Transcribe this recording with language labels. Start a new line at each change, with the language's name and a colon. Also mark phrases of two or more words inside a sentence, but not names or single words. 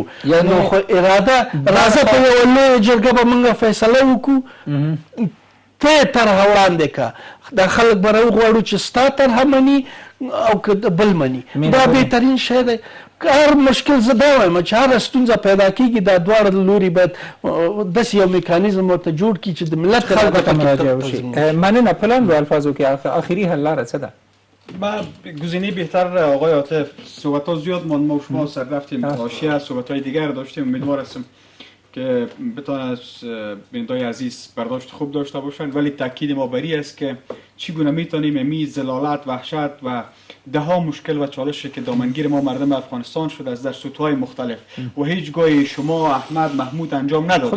Pashto: نو خو اراده راځه په یوه لویه جرګه به موږ فیصله وکړو، ته یې طرحه وړاندې که دا خلک به راوغواړو چې ستا طرحه مني او که بل مني. دا بهترین شی دی. هر مشکل زه دا وایم چې هره ستونزه پیدا کېږي، دا دواړه لوري باید داسې یو میکانیزم ورته جوړ کړي چې د ملت خلکو ته مراجعه وشي. مننه. په لاندو الفاظو کې آخري حل لاره څه ده؟
Persian: گزینه بهتر آقای عاطف، صحبت‌ها زیاد ماند، ما و شما سر رفتیم حاشیه، صحبت‌های دیگر داشتیم. امیدوار هستم که بتوان از بینندگان عزیز برداشت خوب داشته باشند، ولی تاکید ما بر این است که چگونه میتونیم امی ذلالت، وحشت و ده ها مشکل و چالشی که دامنگیر ما مردم افغانستان شده از در سطوح‌های مختلف و هیچگاه شما احمد محمود انجام ندادیم.